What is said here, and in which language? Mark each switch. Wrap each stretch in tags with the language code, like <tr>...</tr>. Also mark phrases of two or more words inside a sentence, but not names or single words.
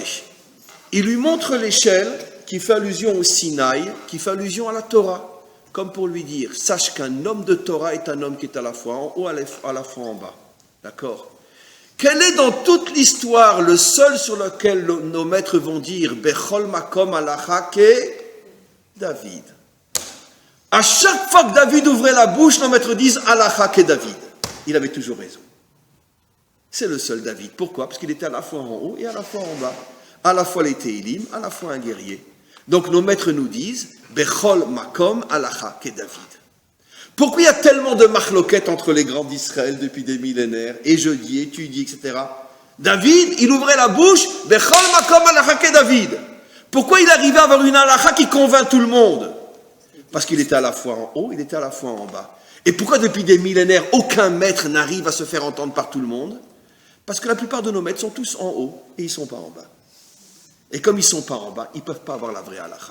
<fr>Il lui montre l'échelle qui fait allusion au Sinaï, qui fait allusion à la Torah. comme pour lui dire, sache qu'un homme de Torah est un homme qui est à la fois en haut, à la fois en bas. D'accord? Quel est dans toute l'histoire le seul sur lequel nos maîtres vont dire</fr> <he>בכל מקום הלכה כדוד?</he> <fr>À chaque fois que David ouvrait la bouche, nos maîtres disent</fr> <he>הלכה כדוד.</he> <fr>Il avait toujours raison. C'est le seul David. Pourquoi? Parce qu'il était à la fois en haut et à la fois en bas. À la fois les Téhilim, à la fois un guerrier. Donc nos maîtres nous disent</fr> <he>בכל מקום הלכה כדוד.</he> <fr>Pourquoi il y a tellement de marloquettes entre les grands d'Israël depuis des millénaires, et je dis, et tu dis, etc. David, il ouvrait la bouche,</fr> <he>בכל מקום הלכה כדוד.</he> <fr>Pourquoi il arrivait à avoir une halacha qui convainc tout le monde? Parce qu'il était à la fois en haut, il était à la fois en bas. Et pourquoi depuis des millénaires, aucun maître n'arrive à se faire entendre par tout le monde? Parce que la plupart de nos maîtres sont tous en haut, et ils ne sont pas en bas. Et comme ils ne sont pas en bas, ils ne peuvent pas avoir la vraie halacha.</fr>